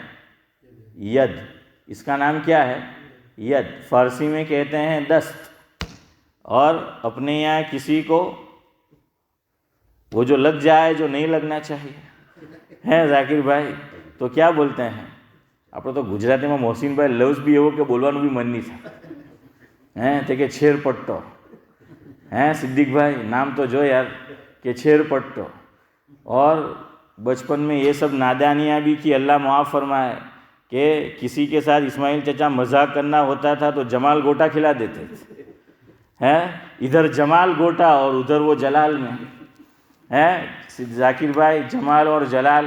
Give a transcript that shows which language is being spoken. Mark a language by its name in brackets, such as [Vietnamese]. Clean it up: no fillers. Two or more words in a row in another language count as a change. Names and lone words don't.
[Urdu] ید. اس کا نام کیا ہے؟ ید. فارسی میں کہتے ہیں دست. اور اپنے یہاں کسی کو وہ جو لگ جائے جو نہیں لگنا چاہیے ذاکر بھائی تو کیا بولتے ہیں؟ [Gujarati] આપણે તો ગુજરાતીમાં મોહસિનભાઈ લવ્સ બી એવો કે બોલવાનું બી મન નહીં થાય તે કે છેરપટ્ટો. સિદ્દીકભાઈ નામ તો જો યાર કે છેરપટ્ટો. [Urdu] اور بچپن میں یہ سب نادانیاں بھی کی، اللہ معاف فرمائے، کہ کسی کے ساتھ اسماعیل چچا مذاق کرنا ہوتا تھا تو جمال گوٹا کھلا دیتے تھے. ادھر جمال گوٹا اور ادھر وہ جلال میں ذاکر بھائی جمال اور جلال.